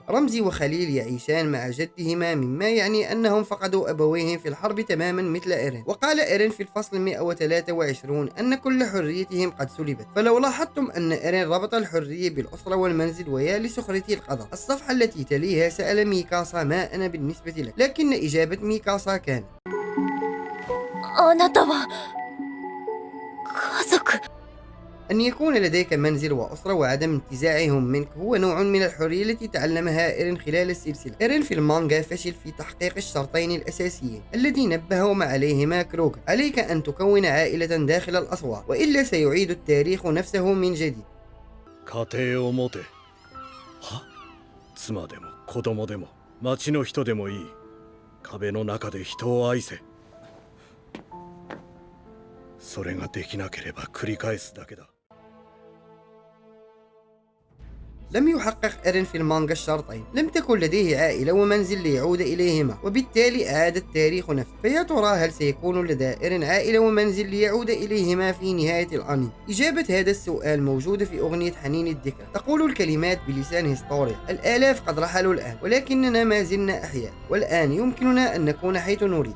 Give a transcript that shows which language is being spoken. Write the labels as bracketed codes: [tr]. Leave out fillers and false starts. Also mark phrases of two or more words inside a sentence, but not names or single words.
[ar] رمزي وخليل يعيشان مع جدهما، مما يعني أنهم فقدوا أبويهم في الحرب تماما مثل إيرين. وقال إيرين في الفصل 123 أن كل حريتهم قد سلبت. فلو لاحظتم أن إيرين ربط الحرية بالأسرة والمنزل، ويا لسخرية القدر. الصفحة التي تليها سأل ميكاسا: ما أنا بالنسبة لك؟ لكن إجابة ميكاسا كانت: [ja] あなたは家族。 [ar] أن يكون لديك منزل وأسرة وعدم انتزاعهم منك هو نوع من الحرية التي تعلمها إيرين خلال السلسلة. إيرين في المانجا فشل في تحقيق الشرطين الأساسيين الذي نبههم عليهما كروغر: عليك أن تكون عائلة داخل الأسوار، وإلا سيعيد التاريخ نفسه من جديد. [ja] 家庭を持て。は？妻でも子供でも町の人でもいい。壁の中で人を愛せ。それができなければ繰り返すだけだ。 [ar] لم يحقق إيرين في المانجا الشرطين. لم تكن لديه عائلة ومنزل ليعود إليهما، وبالتالي أعاد التاريخ نفسه. فيا ترى هل سيكون لدى إيرين عائلة ومنزل ليعود إليهما في نهاية الأنمي؟ إجابة هذا السؤال موجودة في أغنية حنين الذكرى. تقول الكلمات بلسان هيستوريا: الآلاف قد رحلوا الآن، ولكننا ما زلنا أحياء، والآن يمكننا أن نكون حيث نريد.